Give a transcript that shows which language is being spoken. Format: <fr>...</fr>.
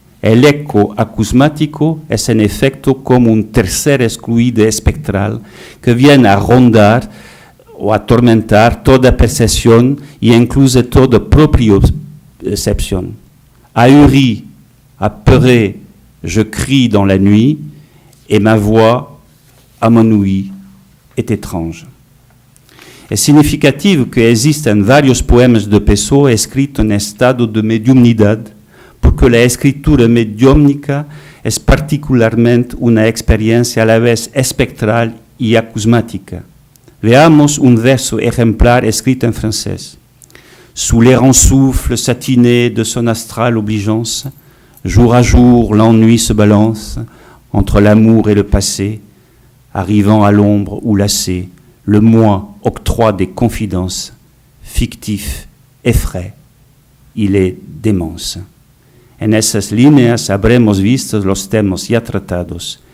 <es>El eco acusmático es en efecto como un tercer excluido espectral que viene a rondar o atormentar toda percepción y incluso toda propiocepción.</es> <fr>Ahuri, apeuré, je crie dans la nuit, et ma voix, à mon ouïe, est étrange.</fr> <es>Es significativo que existan varios poemas de Pessoa escritos en estado de mediumnidad, porque la escritura mediúmnica es particularmente una experiencia a la vez espectral y acusmática. Veamos un verso ejemplar escrito en francés.</es> <fr>Sous l'errant souffle satiné de son astrale obligeance, jour à jour l'ennui se balance entre l'amour et le passé, arrivant à l'ombre ou lassé, le moi octroie des confidences, fictif, effraie, il est démence.</fr> <es>En esas líneas habremos visto los temas ya tratados,</es>